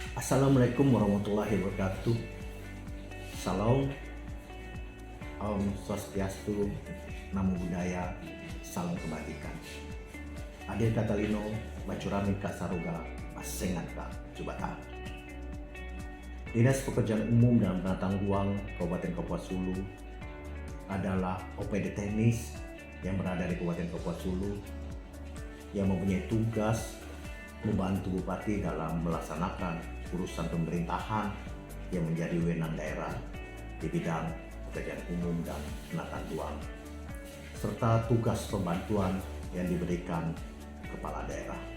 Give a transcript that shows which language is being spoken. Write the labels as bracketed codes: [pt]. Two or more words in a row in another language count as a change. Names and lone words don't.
[ar] السلام عليكم ورحمة الله وبركاته. [id] Salam, [sa] Om Swastiastu, [pi] Namo Buddhaya, [id] Salam Kebajikan. [knx] Ade Katalino, Bacurami Kasaruga, Asengat Ka, Jubata. [id] Dinas Pekerjaan Umum dan Penatang Ruang Kabupaten Kapuas Hulu adalah OPD teknis yang berada di Kabupaten Kapuas Hulu yang mempunyai tugas membantu Bupati dalam melaksanakan urusan pemerintahan yang menjadi wewenang daerah di bidang pekerjaan umum dan penataan ruang, serta tugas pembantuan yang diberikan kepala daerah.